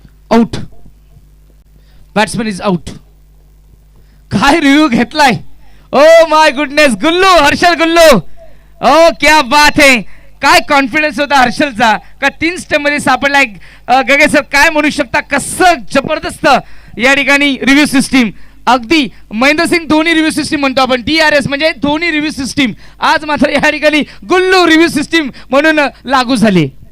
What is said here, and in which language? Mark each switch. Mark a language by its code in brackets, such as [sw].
[en] Out, batsman is out. [mr] काय review घेतलाय, [en] Oh my goodness. [hi] गुल्लू, हर्षल गुल्लू, ओ क्या बात है. [mr] काय कॉन्फिडन्स होता हर्षलचा का 3 स्टंप मध्ये सापडलाय. गगे सर काय म्हणू शकता, कसं जबरदस्त या ठिकाणी रिव्ह्यू सिस्टीम. अगदी महेंद्रसिंग धोनी रिव्ह्यू सिस्टीम म्हणतो आपण, DRS म्हणजे धोनी रिव्ह्यू सिस्टीम. आज मात्र या ठिकाणी गुल्लू रिव्ह्यू सिस्टीम म्हणून लागू झाली.